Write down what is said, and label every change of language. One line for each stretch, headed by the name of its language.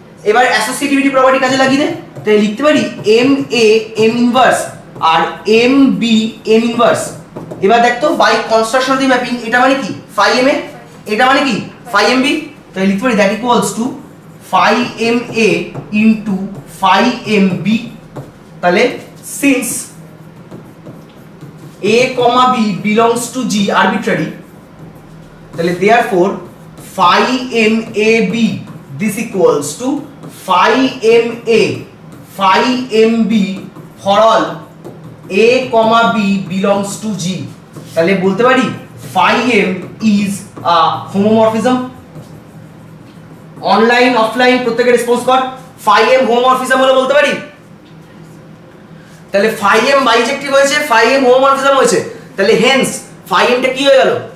Bangla: এবার associativity property কাজে লাগিয়ে দে, তাই লিখতে পারি M A M inverse আর M B M inverse. এবার দেখতো
English: by construction of the mapping
Bangla: এটা মানে কি? phi m a, এটা মানে কি? phi m b। তাই লিখতে পারি
English: That equals to phi m a into phi m b। তাহলে since a, b belongs to G arbitrary, তাহলে therefore phi m a b this equals to phi m a phi m b for all A, B belongs to G, তাহলে বলতে পারি phi m is a homomorphism।
Bangla: Online offline প্রত্যেকের response কর, phi m homomorphism হলো বলতে পারি। তাহলে phi m বাইজেক্টিভ হয়েছে, phi m হোমোমরফিজম হয়েছে, তাহলে হেন্স phi m টা কি হয়ে গেল?